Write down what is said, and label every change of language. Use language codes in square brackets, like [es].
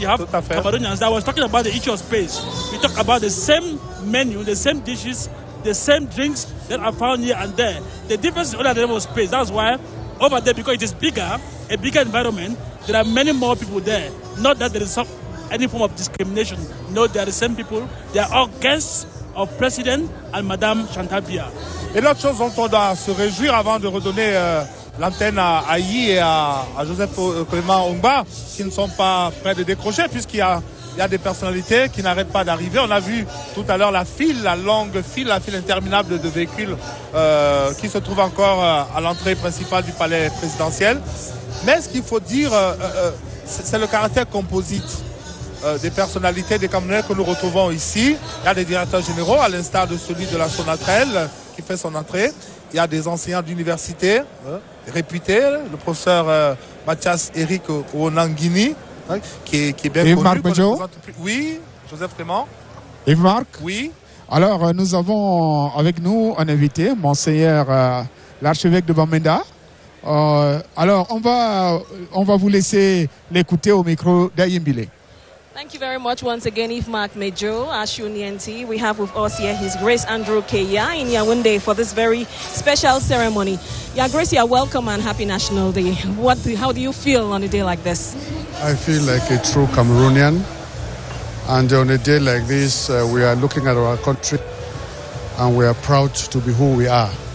[en] You have Cameroonians that was talking about the issue of space. We talk about the same menu, the same dishes, the same drinks that are found here and there. The difference is only at the level of space. That's why over there, because it is bigger, a bigger environment, there are many more people there. Not that there is any form of discrimination. No, they are the same people. They are all guests of President and Madame Chantal Biya. [fr] Et l'autre chose dont on doit se réjouir avant de redonner l'antenne à Ayi et à Joseph Clément Ongba, qui ne sont pas prêts de décrocher, puisqu'il y a des personnalités qui n'arrêtent pas d'arriver. On a vu tout à l'heure la longue file interminable de véhicules qui se trouvent encore à l'entrée principale du palais présidentiel. Mais ce qu'il faut dire, c'est le caractère composite des personnalités, des Camerounais que nous retrouvons ici. Il y a des directeurs généraux, à l'instar de celui de la Sonatrel qui fait son entrée. Il y a des enseignants d'université réputés, le professeur Mathias Eric Onangini, qui est bien connu. Marc Bejo. Oui, Joseph Clément. Yves-Marc. Oui. Alors, nous avons avec nous un invité, Monseigneur l'archevêque de Bamenda. Alors, on va vous laisser l'écouter au micro d'Ayimbile. [en] Thank you very much once again, Yves-Marc Mejo, Ashunienti. We have with us here His Grace Andrew Keya in Yaoundé for this very special ceremony. Your Grace, you are welcome and happy National Day. How do you feel on a day like this? I feel like a true Cameroonian. And on a day like this, we are looking at our country and we are proud to be who we are.